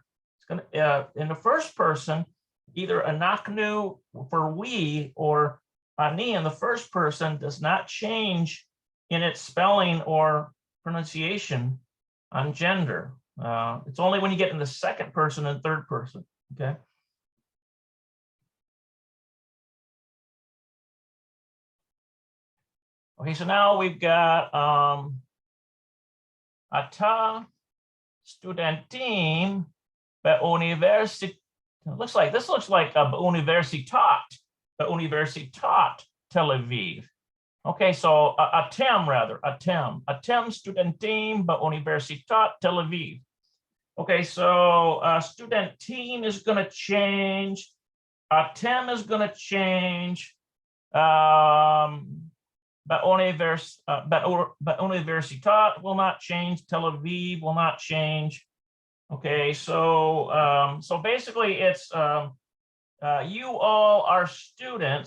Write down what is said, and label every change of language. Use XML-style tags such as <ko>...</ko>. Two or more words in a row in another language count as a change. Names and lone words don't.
<en>It's gonna in the first person, either anaknu for we or ani in the first person does not change in its spelling or pronunciation on gender. It's only when you get in the second person and third person. Okay. Okay, so now we've got</en> <he>אתה סטודנטים באוניברסיטת.</he> <en>This looks like a beuniversitat Tel Aviv. Okay, so</en> <he>אתם סטודנטים באוניברסיטת תל אביב.</he> <en>Okay, so studentim is going to change. Atem is going to change. Beuniversitat will not change. Tel Aviv will not change. Okay, so so basically it's you all are students.</en>